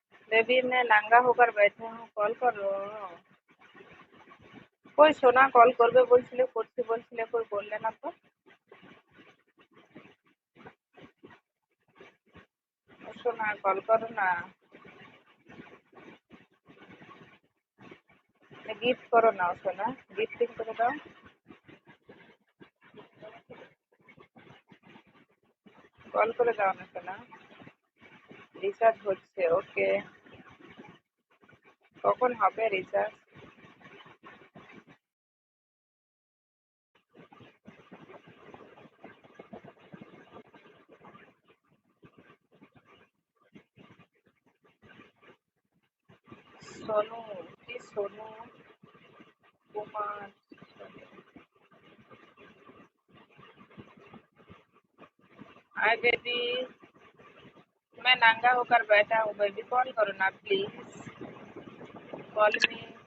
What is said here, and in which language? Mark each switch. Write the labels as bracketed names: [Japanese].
[Hindi] Baby मैं नंगा होकर बैठे हूँ, कॉल करो। [Bangla] কই সোনা, কল করবে বলছিলে, করছি বলছিলে, কই বললে না তো। ও সোনা, কল করো না। গিফট করো না ও সোনা, গিফটিং করে দাও। কল করে দাও না সোনা। রিচার্জ হচ্ছে, ওকে। কখন হবে রিচার্জ? সোনু, কি সোনू कुमार। [Hindi] हाय बेबी, मैं नंगा होकर बैठा हूँ बेबी, कॉल करो ना प्लीज। Call मी।